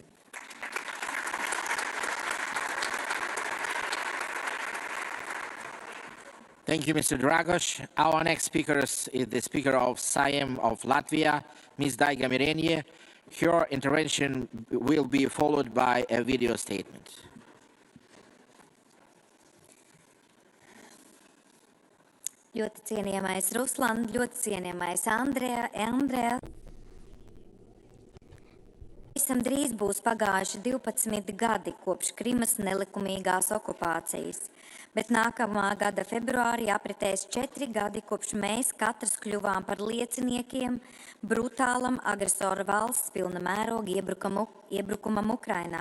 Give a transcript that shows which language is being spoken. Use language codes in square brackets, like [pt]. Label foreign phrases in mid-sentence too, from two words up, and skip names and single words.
[en] Thank you, Mr. Dragos. Our next speaker is the Speaker of Sejm of Latvia, Ms. Daiga Mirenie. Her intervention will be followed by a video statement. [lv] Ļoti cienījamais Ruslan, ļoti cienījamais Andreja. Visam drīz būs pagājuši 12 gadi kopš Krimas nelikumīgās okupācijas, bet nākamā gada februārī apritēs 4 gadi kopš mēs katrs kļuvām par lieciniekiem brutālam agresoru valsts pilna mēroga iebrukumam Ukrainā.